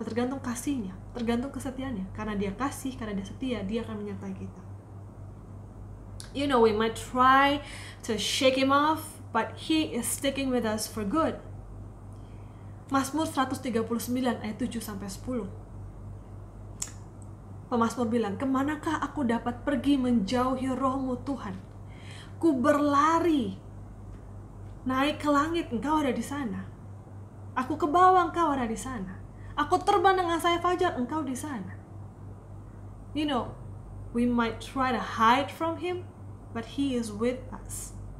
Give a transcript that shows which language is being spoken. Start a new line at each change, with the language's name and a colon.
Indonesian: Tergantung kasihnya, tergantung kesetiaannya. Karena dia kasih, karena dia setia, dia akan menyertai kita.
English: You know, we might try to shake him off, but he is sticking with us for good.
Indonesian: Mazmur 139 ayat 7-10. Pemazmur bilang, kemanakah aku dapat pergi menjauhi rohmu Tuhan? Ku berlari naik ke langit, engkau ada di sana. Aku ke bawah, engkau ada di sana. Aku terbang dengan sayap fajar, engkau di sana.
English: You know, we might try to hide from him, but he is with us.